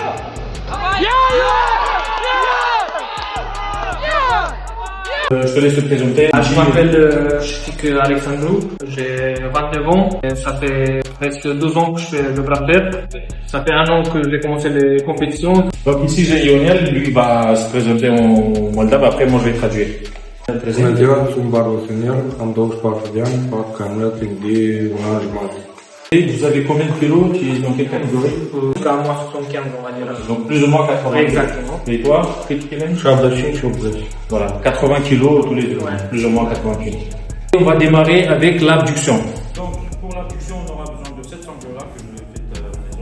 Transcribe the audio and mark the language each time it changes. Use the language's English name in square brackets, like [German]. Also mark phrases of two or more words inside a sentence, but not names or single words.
[French] Je te laisse te présenter. Je m'appelle Shifik Alexandru, j'ai 29 ans, et ça fait presque 2 ans que je fais le bras de fer. Ça fait 1 an que j'ai commencé les compétitions. Donc ici j'ai Lionel, lui va se présenter en moldave, après moi je vais traduire. [Romanian] Bună ziua, sunt Barbu Senior, am 24 de ani, fac canulăting de 1 an jumătate. [French] Et vous avez combien de kilos? Tu es dans quelle catégorie? Jusqu'à moi 75, on va dire. Donc plus ou moins 80 Exactement. kilos. Et toi, cât kilos? [Romanian] 75 și 80. [French] Voilà, 80 kilos tous les deux, Ouais. plus ou moins 80 kilos. On va démarrer avec l'abduction. Donc pour l'abduction, on aura besoin de cette sangle-là que je vais faire à la maison.